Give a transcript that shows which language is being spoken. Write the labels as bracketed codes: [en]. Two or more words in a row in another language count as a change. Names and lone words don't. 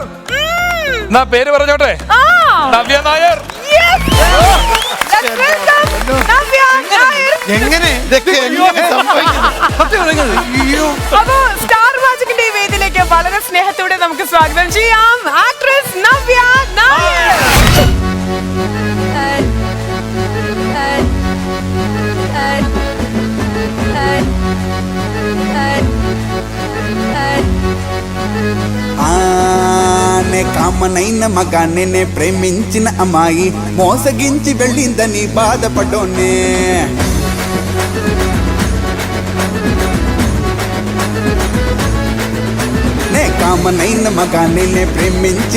[ml] എന്നാ പേര് പറഞ്ഞോട്ടെ, നവ്യ നായർ. എങ്ങനെ അപ്പോ സ്റ്റാർ മാജിക്കിന്റെ ഈ വേദിയിലേക്ക് വളരെ സ്നേഹത്തോടെ നമുക്ക് സ്വാഗതം ചെയ്യാം ആക്ട്രസ് നവ്യ നായർ. [te] ఆనే కామనైన మగానే ప్రేమించిన అమ్మాయి మోసగించి వెళ్ళిందని బాధపడోనే కామనైన మగానే ప్రేమించిన